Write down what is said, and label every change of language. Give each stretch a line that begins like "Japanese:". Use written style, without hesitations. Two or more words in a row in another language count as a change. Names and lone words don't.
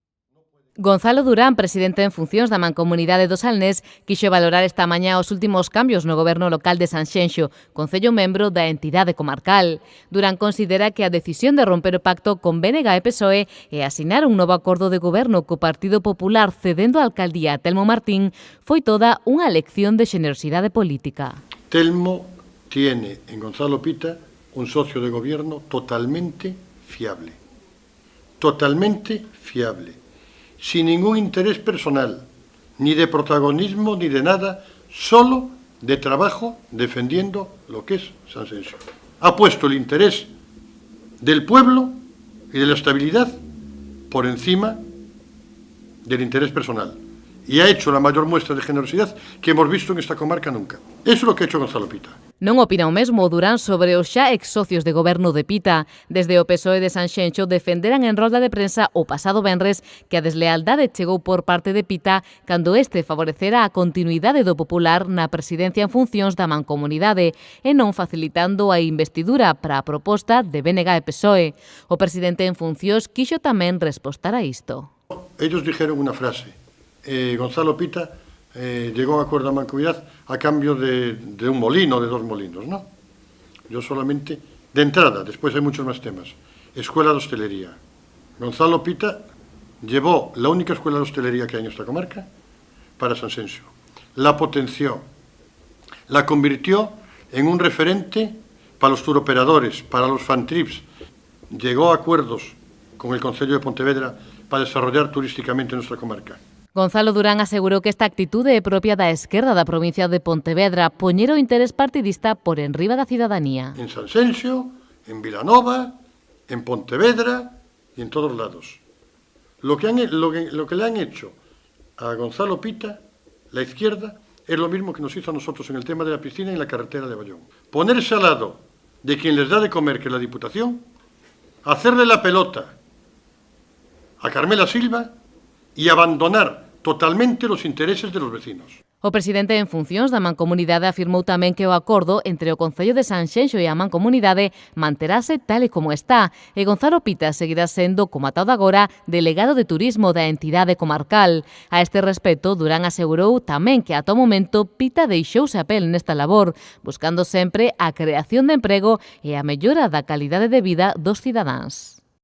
Galician: Gonzalo Durán, presidente en funcións da Mancomunidade do Salnés, quixo valorar esta mañá os últimos cambios no goberno local de Sanxenxo, concello membro da entidade comarcal. Durán considera que a decisión de romper o pacto con BNG e PSOE e asinar un novo acordo de goberno co Partido Popular cedendo a alcaldía a Telmo Martín foi toda unha lección de xenerosidade política.
Spanish: Telmo tiene en Gonzalo Pita un socio de gobierno totalmente fiable, sin ningún interés personal, ni de protagonismo, ni de nada, solo de trabajo defendiendo lo que es Sanxenxo. Ha puesto el interés del pueblo y de la estabilidad por encima del interés personal. Y ha hecho la mayor muestra de generosidad que hemos visto en esta comarca nunca. Eso es lo que ha hecho Gonzalo Pita.
Galician: Non opina o mesmo Durán sobre os xa ex-socios de goberno de Pita. Desde o PSOE de Sanxenxo defenderan en rolda de prensa o pasado venres que a deslealdade chegou por parte de Pita cando este favorecera a continuidade do Popular na presidencia en funcións da Mancomunidade e non facilitando a investidura para a proposta de BNG e PSOE. O presidente en funcións quixo tamén respostar a isto.
Spanish: Ellos dijeron una frase. Gonzalo Pita llegó a un acuerdo de mancomunidad a cambio de un molino, de 2 molinos, ¿no? Yo solamente, de entrada, después hay muchos más temas, escuela de hostelería. Gonzalo Pita llevó la única escuela de hostelería que hay en esta comarca para Sanxenxo. La potenció, la convirtió en un referente para los turoperadores, para los fantrips. Llegó a acuerdos con el Concello de Pontevedra para desarrollar turísticamente nuestra comarca.
Galician: Gonzalo Durán asegurou que esta actitude é propia da esquerda da provincia de Pontevedra, poñer o interés partidista por enriba da cidadanía.
Spanish: En Sanxenxo, en Vilanova, en Pontevedra y en todos lados. Lo que le han hecho a Gonzalo Pita, la izquierda, es lo mismo que nos hizo a nosotros en el tema de la piscina y en la carretera de Bayón. Ponerse al lado de quien les da de comer, que es la Diputación, hacerle la pelota a Carmela Silva y abandonar totalmente los intereses de los vecinos.
Galician: O presidente en funcións da Mancomunidade afirmou tamén que o acordo entre o Concello de Sanxenxo e a Mancomunidade manterase tal e como está e Gonzalo Pita seguirá sendo, como ata agora, delegado de turismo da entidade comarcal. A este respecto, Durán asegurou tamén que ata o momento Pita deixouse a pel nesta labor, buscando sempre a creación de emprego e a mellora da calidade de vida dos cidadáns.